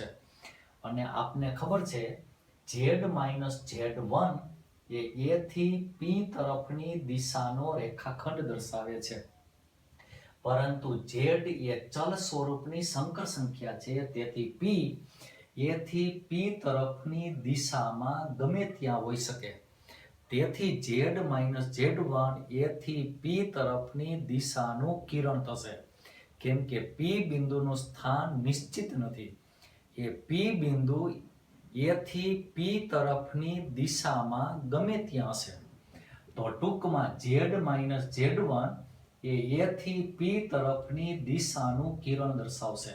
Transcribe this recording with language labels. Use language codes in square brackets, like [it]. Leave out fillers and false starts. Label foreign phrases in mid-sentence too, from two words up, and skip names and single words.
[gu] અને આપને ખબર છે z - z1 એ a થી p તરફની દિશાનો રેખાખંડ દર્શાવે છે. પરંતુ z એ ચલ સ્વરૂપની સંકર સંખ્યા છે. તેથી p a થી p તરફની દિશામાં ગમે ત્યાં હોઈ શકે. તેથી z - z1 a થી p તરફની દિશાનું કિરણ થશે. કેમ કે p બિંદુનું સ્થાન નિશ્ચિત નથી. એ p બિંદુ a થી p તરફની દિશામાં ગમે ત્યાં હશે. તો ટૂંકમાં z - z1 એ a થી p તરફની દિશાનું કિરણ દર્શાવશે.